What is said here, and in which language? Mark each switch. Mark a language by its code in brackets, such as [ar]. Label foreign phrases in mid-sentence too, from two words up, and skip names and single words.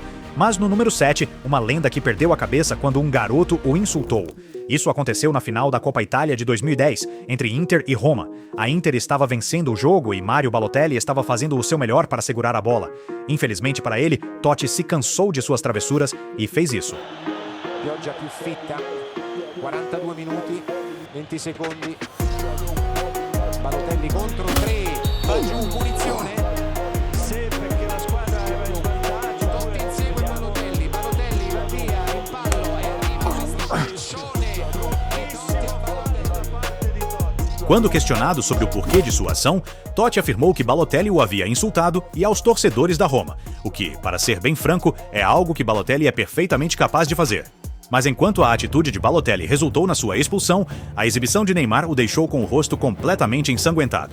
[pt] Mas no número 7, uma lenda que perdeu a cabeça quando um garoto o insultou. Isso aconteceu na final da Copa Itália de 2010, entre Inter e Roma. A Inter estava vencendo o jogo e Mario Balotelli estava fazendo o seu melhor para segurar a bola. Infelizmente para ele, Totti se cansou de suas travessuras e fez isso. [it] Pioggia più fitta, 42 minuti, 20 secondi. Balotelli contro 3, va giù, punizione. Sì, perché la squadra aveva il vantaggio. Totti insegue Balotelli, Balotelli va via, il pallo e arriva [pt] Quando questionado sobre o porquê de sua ação, Totti afirmou que Balotelli o havia insultado e aos torcedores da Roma, o que, para ser bem franco, é algo que Balotelli é perfeitamente capaz de fazer. Mas enquanto a atitude de Balotelli resultou na sua expulsão, a exibição de Neymar o deixou com o rosto completamente ensanguentado.